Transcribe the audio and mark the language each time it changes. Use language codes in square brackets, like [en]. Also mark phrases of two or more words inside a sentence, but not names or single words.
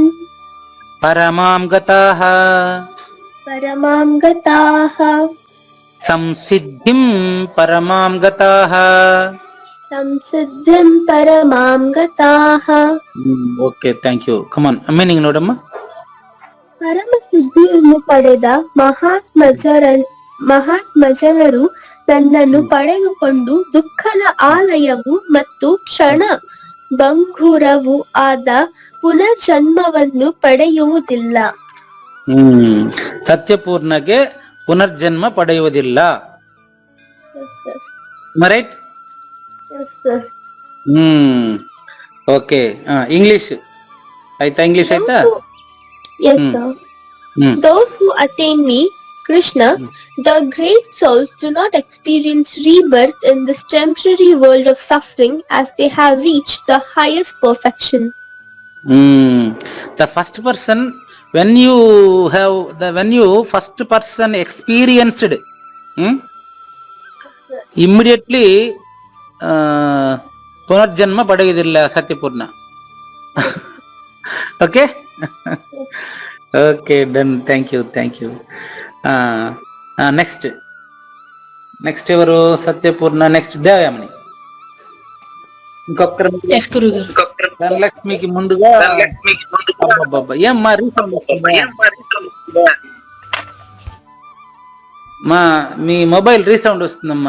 [sa] పరమాం గతాః పరమాం గతాః సంసిద్ధిం పరమాం గతాః. సంసిద్ధిం పరమాం గతాః. [en] Okay, thank you. Come on, meaning ನೋಡಮ್ಮ. [kn] ಪರಮ ಸಿದ್ಧಿಯನ್ನು ಪಡೆದ ಮಹಾತ್ಮಜನರು ನನ್ನನ್ನು ಪಡೆದುಕೊಂಡು ದುಃಖದ ಆಲಯವು ಮತ್ತು ಕ್ಷಣ ಭಂಗುರವೂ ಆದ ಪುನರ್ಜನ್ಮವನ್ನು ಪಡೆಯುವುದಿಲ್ಲ. ಸತ್ಯಪೂರ್ಣಗೆ ಪುನರ್ಜನ್ಮ ಪಡೆಯುವುದಿಲ್ಲ. ರೈಟ್? [en] Yes, sir. [te] ఓకే, ఇంగ్లీష్. అయితే ఇంగ్లీష్ అయితే [en] Yes, Hmm. sir. Hmm. Those who attain me, Krishna, the great souls do not experience rebirth in this temporary world of suffering as they have reached the highest perfection. The first person, when you first person experienced, immediately [kn] ಪುನರ್ಜನ್ಮ ಪಡೆಯುವುದಿಲ್ಲ ಸತ್ಯಪೂರ್ಣ. [en] Okay okay done. Thank you. [te] నెక్స్ట్ ఎవరు? సత్యపూర్ణ. నెక్స్ట్ దేవయామని. ఇంకొకరు ఎస్ గురుగారు. ధనలక్ష్మికి ముందుగా అబ్బబ్బబ్బా, ఏం మా రీసౌండ్ వస్తుందా? మా మీ మొబైల్ రీసౌండ్ వస్తుందమ్మా.